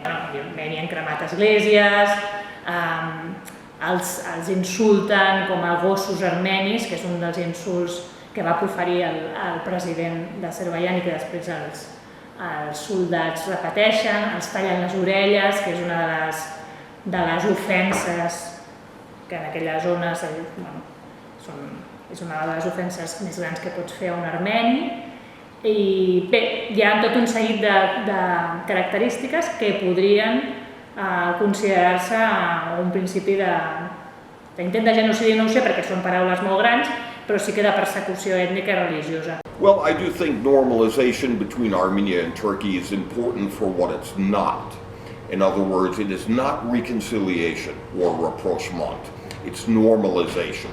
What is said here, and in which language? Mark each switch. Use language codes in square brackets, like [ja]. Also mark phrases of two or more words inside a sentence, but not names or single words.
[ca] Havien cremat esglésies, els insulten com a gossos armenis, que és un dels insults que va proferir el president d'Azerbaidjan i que després els soldats repeteixen, els tallen les orelles, que és una de les ofenses que en aquelles zones és una de les ofenses més grans que pots fer a un armeni. I bé, hi ha tot un seguit de característiques que podrien considerar-se un principi d'intent de genocidi, no ho sé perquè són paraules molt grans, però sí que de persecució ètnica i religiosa. [en] Well, I do think normalization between Armenia and Turkey is important for what it's not. In other words, it is not reconciliation or rapprochement. It's normalization.